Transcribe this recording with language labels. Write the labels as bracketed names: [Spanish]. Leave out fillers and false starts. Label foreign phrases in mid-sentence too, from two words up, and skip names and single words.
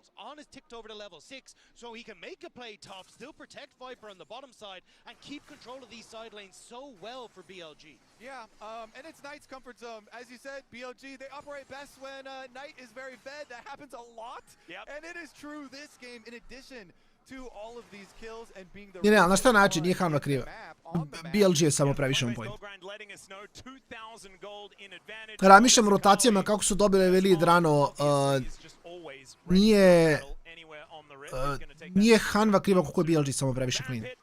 [English] On is ticked over to level 6, so he can make a play top, still protect Viper on the bottom side, and keep control of these side lanes so well for BLG. Yeah, and it's Knight's comfort zone. As you said, BLG, they operate best when Knight is very fed. That happens a lot. Yep. And it is true this game, in addition to all of these kills and being the... [Serbian] Ne, na šta način, nije Hanva kriva. BLG je samo previše [English] on point. [Serbian] Razmišljam o rotacijama kako su dobili lead rano. Nije Hanva kriva kako je BLG samo previše clean.